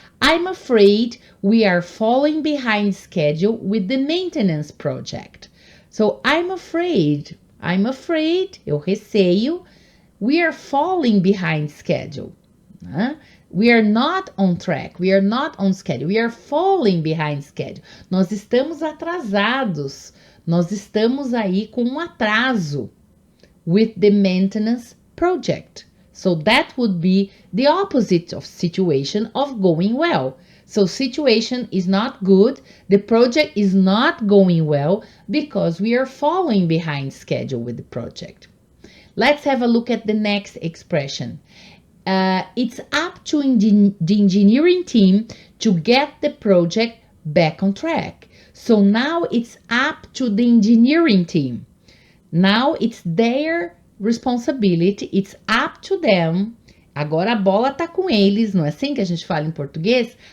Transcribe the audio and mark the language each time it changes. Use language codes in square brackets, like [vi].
[en] I'm afraid we are falling behind schedule with the maintenance project. So I'm afraid, [pt] eu receio, [en] we are falling behind schedule. We are not on track, we are not on schedule, we are falling behind schedule. [pt] Nós estamos atrasados, nós estamos aí com um atraso [en] with the maintenance project. So that would be the opposite of situation of going well. So situation is not good, the project is not going well because we are falling behind schedule with the project. Let's have a look at the next expression. It's up to the engineering team to get the project back on track. So now it's up to the engineering team. Now it's their responsibility, it's up to them. [pt] Agora a bola tá com eles, não é assim que a gente fala em português?